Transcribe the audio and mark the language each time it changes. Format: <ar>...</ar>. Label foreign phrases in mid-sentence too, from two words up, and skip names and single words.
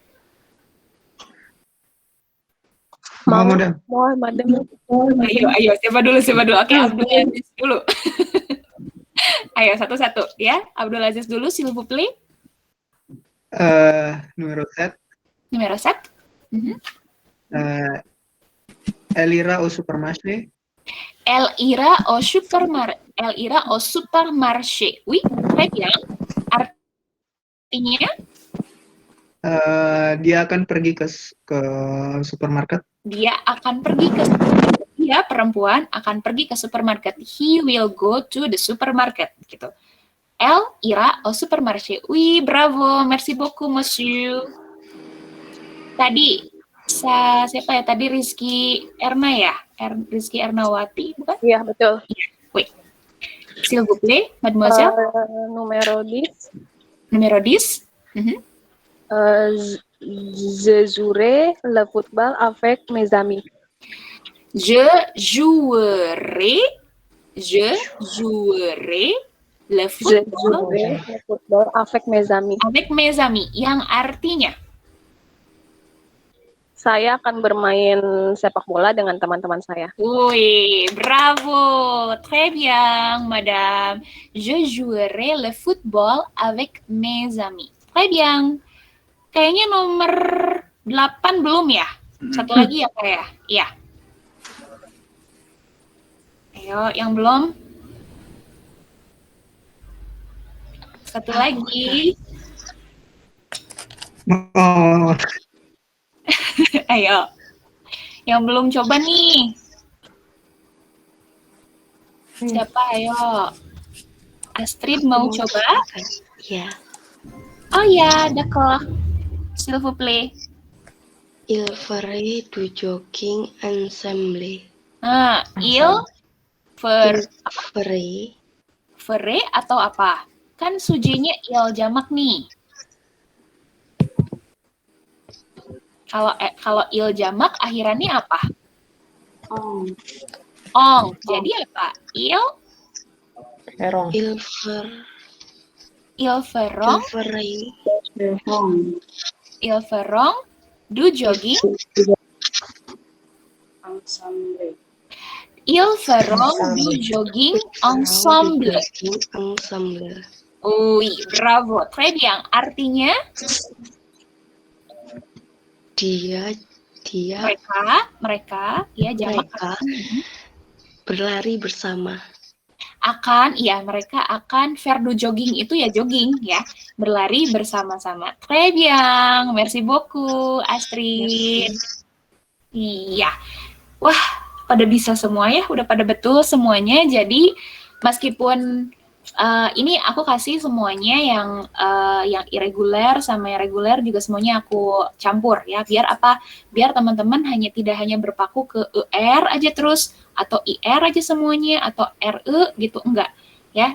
<id>Mau, madam. Ayo. Siapa dulu? Oke, Abdul Aziz dulu. Ayo, satu-satu ya. Abdul Aziz dulu,</id> <fr>s'il vous plaît. Numero 7. Numero 7. Elle ira au supermarché. Elle ira au supermarché. Oui, très bien.</fr> <id>artinya Dia akan pergi ke supermarket. dia akan pergi ke supermarket. Dia perempuan akan pergi ke supermarket.</id> <en>He will go to the supermarket gitu.</en> <fr>Elle ira au supermarché. Oui, bravo. Merci beaucoup, monsieur.</fr> <id>Tadi siapa ya? Tadi Rizky Erna ya? Rizky Ernawati, bukan? Iya, betul.</id> <fr>Oui. S'il vous plaît, mademoiselle. Numero 10. Numero 10. Je jouerai le football avec mes amis. Je jouerai le Je football jouerai le football avec mes amis. avec mes amis,</fr> <id>yang artinya Saya akan bermain sepak bola dengan teman-teman saya.</id> <fr>oui, bravo, très bien, madame. Je jouerai le football avec mes amis. Très bien.</fr> <id>Kayaknya nomor 8 belum ya? Satu lagi ya, Kak ya? Iya. Ayo, yang belum? Satu lagi. Oh, Ayo. Yang belum coba nih. Siapa? Ayo. Astrid mau coba? Iya. Oh ya,</id> <fr>d'accord. S'il vous plaît. Il ferait du jogging ensemble.</fr> <id>Nah,</id> <fr>il ferait</fr> <id>atau apa? Kan sujinya il jamak nih. Kalau il jamak akhirannya apa? Ong. Jadi apa?</id> <fr>Il feront du jogging Ensemble. Ils feront du jogging ensemble. Oui, bravo. Très bien.</fr> <id>Artinya mereka ya jamak berlari bersama. Mereka akan</id> <fr>faire du jogging,</fr> <id>itu ya jogging ya, berlari bersama-sama.</id> <fr>Très bien, merci beaucoup Astrid.</fr> <id>Iya, wah pada bisa semua ya, udah pada betul semuanya. Jadi meskipun ini aku kasih semuanya yang irregular sama yang reguler juga semuanya aku campur ya, biar apa? Biar teman-teman tidak hanya berpaku ke ER aja terus, atau IR aja semuanya, atau RE gitu, enggak ya.</id>